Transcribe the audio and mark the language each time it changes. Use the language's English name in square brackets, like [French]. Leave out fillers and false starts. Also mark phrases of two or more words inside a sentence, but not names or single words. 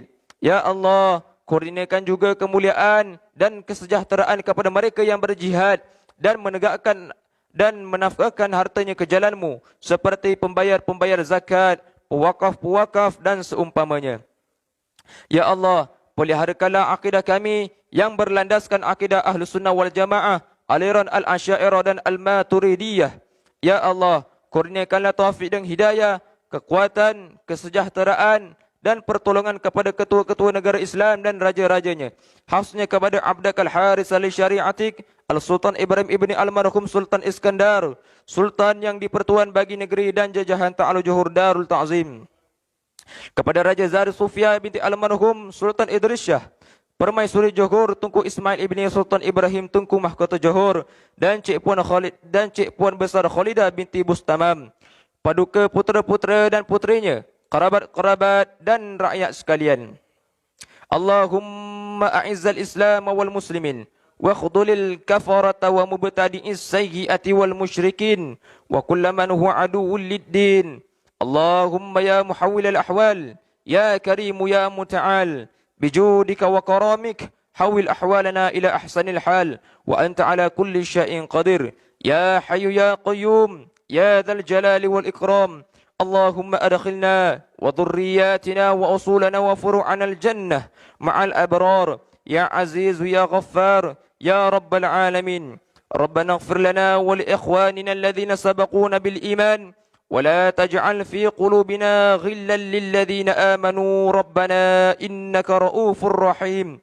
[Arabic] يا الله, [Malay] kurniakan juga kemuliaan dan kesejahteraan kepada mereka yang berjihad dan menegakkan dan menafkahkan hartanya ke jalan-Mu, seperti pembayar-pembayar zakat, pewakaf-pewakaf dan seumpamanya. [Arabic] يا الله, [Malay] peliharakanlah akidah kami yang berlandaskan akidah Ahlus Sunnah wal Jamaah, aliran Al-Asy'ariyah dan Al-Maturidiyah. [Arabic] يا الله, [Malay] kurniakanlah taufik dan hidayah, kekuatan, kesejahteraan dan pertolongan kepada ketua-ketua negara Islam dan raja-rajanya, khususnya kepada Abdakal Haris al-Syari'atik, Al-Sultan Ibrahim ibni Almarhum Sultan Iskandar, Sultan yang dipertuan bagi negeri dan jajahan Ta'alu Johor Darul Ta'zim. Kepada Raja Zahir Sufia binti Almarhum Sultan Idris Shah, Permaisuri Johor Tunku Ismail ibni Sultan Ibrahim Tunku Mahkota Johor, dan Cik Puan Khalid dan Cik Puan Besar Khalidah binti Bustamam, paduka putera-putera dan putrinya, kerabat-kerabat dan rakyat sekalian. [Arabic] اللهم أعز الإسلام والمسلمين واخذل الكفرة ومبتدعي السيئات والمشركين وكل من هو عدو للدين. اللهم يا محول الأحوال يا كريم يا متعال بجودك وكرمك حول أحوالنا إلى أحسن الحال وأنت على كل شيء قدير يا حي يا قيوم يا ذا الجلال والإكرام. اللهم أدخلنا وذرياتنا وأصولنا وفروعنا الجنة مع الأبرار يا عزيز يا غفار يا رب العالمين. ربنا اغفر لنا ولإخواننا الذين سبقونا بالإيمان ولا تجعل في قلوبنا غلا للذين آمنوا ربنا إنك رؤوف رحيم.